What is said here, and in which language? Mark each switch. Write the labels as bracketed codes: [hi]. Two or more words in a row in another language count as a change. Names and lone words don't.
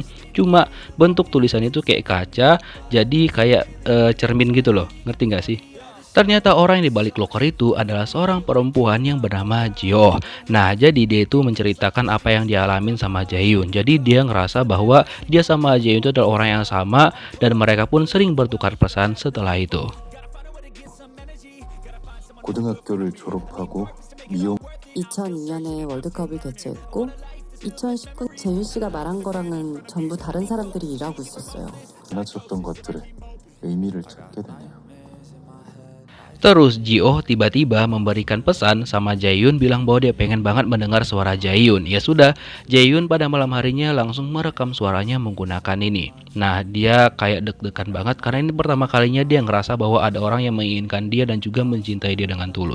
[id] Cuma bentuk tulisan itu kayak kaca, jadi kayak cermin gitu loh, ngerti nggak sih? Ternyata orang yang di balik loker itu adalah seorang perempuan yang bernama Jio. Nah, jadi dia itu menceritakan apa yang dia alamin sama Jaehyun. Jadi dia ngerasa bahwa dia sama Jaehyun itu adalah orang yang sama dan mereka pun sering bertukar pesan setelah itu. [ko] 고등학교를 졸업하고 미용 2002년에 월드컵을 개최했고 2019 재윤 씨가 말한 거랑은 전부 다른 사람들이 일하고 있었어요. 지나쳤던 것들에 의미를 찾게 되네요. [id] Terus Jio tiba-tiba memberikan pesan sama Jaehyun bilang bahwa dia pengen banget mendengar suara Jaehyun. Ya sudah, Jaehyun pada malam harinya langsung merekam suaranya menggunakan ini. Nah, dia kayak deg-degan banget karena ini pertama kalinya dia ngerasa bahwa ada orang yang menginginkan dia dan juga mencintai dia dengan tulus.